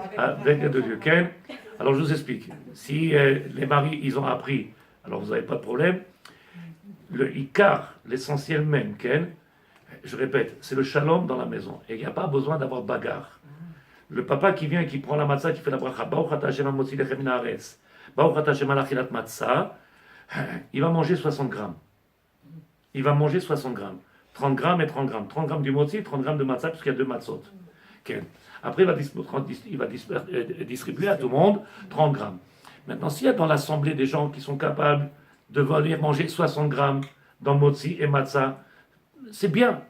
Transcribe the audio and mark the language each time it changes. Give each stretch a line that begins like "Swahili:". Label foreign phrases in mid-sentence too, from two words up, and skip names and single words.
French: Avec de Dieu. Quel? Alors, je vous explique. Si les maris, ils ont appris, alors vous n'avez pas de problème. Le ikar, l'essentiel même, quel? Je répète, c'est le shalom dans la maison. Et il n'y a pas besoin d'avoir bagarre. Le papa qui vient et qui prend la matzah, qui fait la bracha,
Hebrew: ברוך אתה השם המוציא לחם מן הארץ, ברוך אתה השם על אכילת מצה,
French: il va manger 60 grammes. Il va manger 60 grammes. 30 grammes et 30 grammes. 30 grammes du motzi, 30 grammes de matzah, puisqu'il y a deux matzot. Okay. Après, il va distribuer à tout le monde 30 grammes. Maintenant, s'il y a dans l'assemblée des gens qui sont capables de venir manger 60 grammes dans motzi et matzah, c'est bien.